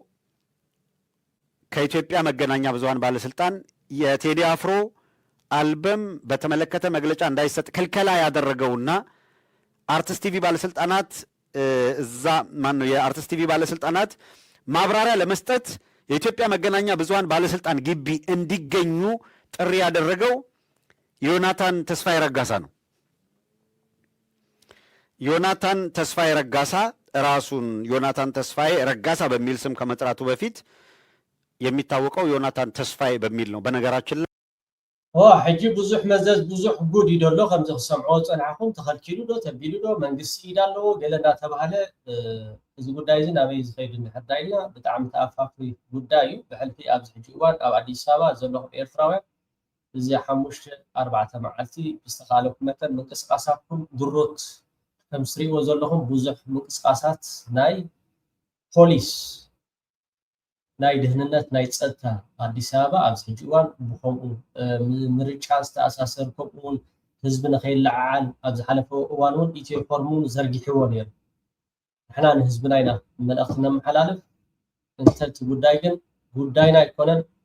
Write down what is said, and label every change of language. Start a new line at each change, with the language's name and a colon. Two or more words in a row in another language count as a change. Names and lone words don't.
Amharic: ከኢትዮጵያ መገናኛ ብዙሃን ባለስልጣን የቴዲ አፍሮ አልበም በተመለከተ መግለጫ እንዳይሰጥ ክልከላ ያደረገውና አርትስ ቲቪ ባለስልጣናት የአርትስ ቲቪ ባለስልጣናት ማብራሪያ ለመስጠት የኢትዮጵያ መገናኛ ብዙሃን ባለስልጣን ግቢ እንዲገኙ ጥሪ ያደረገው ዮናታን ተስፋዬ ረጋሳ ነው። ዮናታን ተስፋዬ ረጋሳ ራሱን ዮናታን ተስፋዬ ረጋሳ በሚል ስም ከመጥራቱ በፊት የሚታወቀው ዮናታን ተስፋዬ በሚል ነው። በነገራችን ላይ
Tigrinya: ሕጂ ብዙሕ መዘዝ ብዙሕ ጉድ ይደሎ ከምዚ ክሰምዖ ፀናዕኹም ተኸልኪሉ ዶ ተቢሉ ዶ መንግስቲ ኢድ ኣለዎ ገለ እንዳተባሃለ እዚ ጉዳይ እዚ ናበይ ዝኸይድ እንድሕር ኢልና ብጣዕሚ ተኣፋፍሪ ጉዳይ እዩ። ብሕልፊ ኣብዚ ሕጂ እዋን ኣብ ኣዲስ ኣበባ ዘለኹም ኤርትራውያን እዚ 5-4 መዓልቲ ብዝተኻለኩም መጠን ምንቅስቃሳትኩም ድሮት ከም ትሪእዎ ዘለኹም ብዙሕ ምንቅስቃሳት ናይ ፖሊስ ናይ ድህንነት ናይ ፀጥታ ኣዲስ ኣበባ ኣብዚ ሕጂ እዋን ብከምኡ ምርጫ ዝተኣሳሰር ከምኡውን ህዝቢ ንኸይለዓዓል ኣብ ዝሓለፈ እዋን እውን ኢትዮፎርም ዘርጊሕዎ ነይሩ። ንሕና ንህዝብና ኢና መልእኽቲ ነመሓላልፍ እንተቲ ጉዳይ ግን ጉዳይና ኣይኮነን